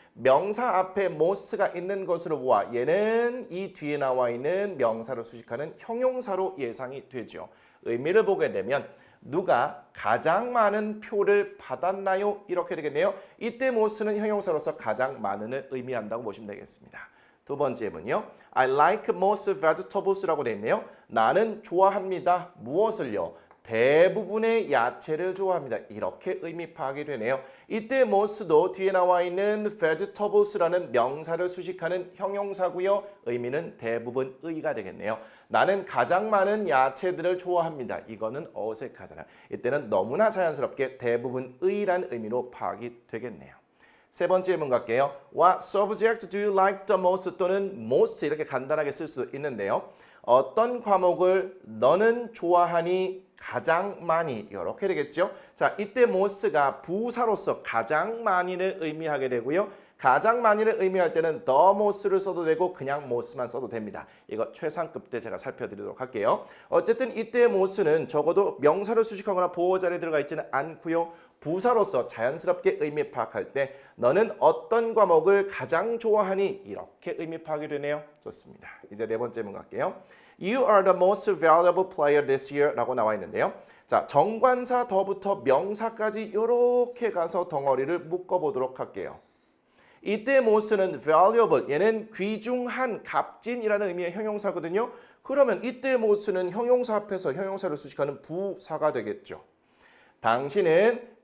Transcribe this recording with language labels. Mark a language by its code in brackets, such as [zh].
[ko] 명사 앞에 most가 있는 것으로 보아 얘는 이 뒤에 나와 있는 명사를 수식하는 형용사로 예상이 되죠. 의미를 보게 되면 누가 가장 많은 표를 받았나요? 이렇게 되겠네요. 이때 most는 형용사로서 가장 많은을 의미한다고 보시면 되겠습니다. 두 번째 예문이요. [en] I like most vegetables라고 [ko] 되어 있네요. 나는 좋아합니다. 무엇을요? 대부분의 야채를 좋아합니다. 이렇게 의미 파악이 되네요. 이때 most도 뒤에 나와 있는 vegetables라는 명사를 수식하는 형용사고요. 의미는 대부분의가 되겠네요. 나는 가장 많은 야채들을 좋아합니다. 이거는 어색하잖아요. 이때는 너무나 자연스럽게 대부분의란 의미로 파악이 되겠네요. 세 번째 예문 갈게요. [en] What subject do you like the most? [ko] 또는 most 이렇게 간단하게 쓸 수도 있는데요. 어떤 과목을 너는 좋아하니 가장 많이 이렇게 되겠죠. 자, 이때 most가 부사로서 가장 많이를 의미하게 되고요. 가장 많이를 의미할 때는 the most를 써도 되고 그냥 most만 써도 됩니다. 이거 최상급 때 제가 살펴드리도록 할게요. 어쨌든 이때 most는 적어도 명사를 수식하거나 보호자리에 들어가 있지는 않고요. 부사로서 자연스럽게 의미 파악할 때 너는 어떤 과목을 가장 좋아하니 이렇게 의미 파악이 되네요. 좋습니다. 이제 네 번째 문 갈게요. [en] You are the most valuable player this year [ko] 라고 나와 있는데요. 자, 정관사 더부터 명사까지 이렇게 가서 덩어리를 묶어보도록 할게요. 이때 most는 valuable, 얘는 귀중한, 값진이라는 의미의 형용사거든요. 그러면 이때 most는 형용사 앞에서 형용사를 수식하는 부사가 되겠죠. 당신은